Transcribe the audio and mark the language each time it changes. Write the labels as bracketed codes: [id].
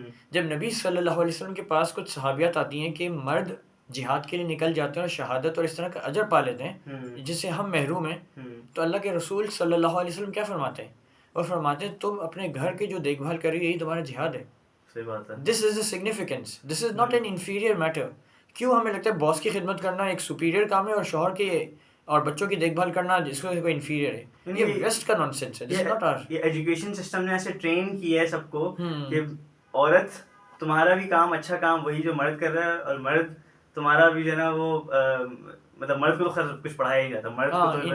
[ur] جب نبی صلی اللہ علیہ وسلم کے پاس کچھ صحابیات آتی ہیں کہ مرد جہاد کے لیے نکل جاتے ہیں اور شہادت اور اس طرح کا اجر پا لیتے ہیں جس سے ہم محروم ہیں, تو اللہ کے رسول صلی اللہ علیہ وسلم کیا فرماتے ہیں؟ وہ فرماتے ہیں تم اپنے گھر کی جو دیکھ بھال کر رہی ہو یہی تمہارا جہاد ہے. صحیح بات ہے. [en] This is a significance, this is not an inferior matter. [ur] کیوں ہمیں لگتا ہے باس کی خدمت کرنا ایک سپیریئر کام ہے اور شوہر کے اور بچوں کی دیکھ بھال کرنا جس کو کوئی انفیریئر ہے؟ یہ ویسٹ کا نان سینس ہے. [en] This is not our. [ur] یہ ایجوکیشن سسٹم نے ایسے ٹرین کیا ہے سب کو کہ عورت تمہارا بھی کام اچھا کام وہی جو مرد کر رہا ہے, اور مرد تمہارا بھی جو ہے نا وہ مطلب مرد کو تو خیر کچھ پڑھایا ہی جاتا, مرد کو تو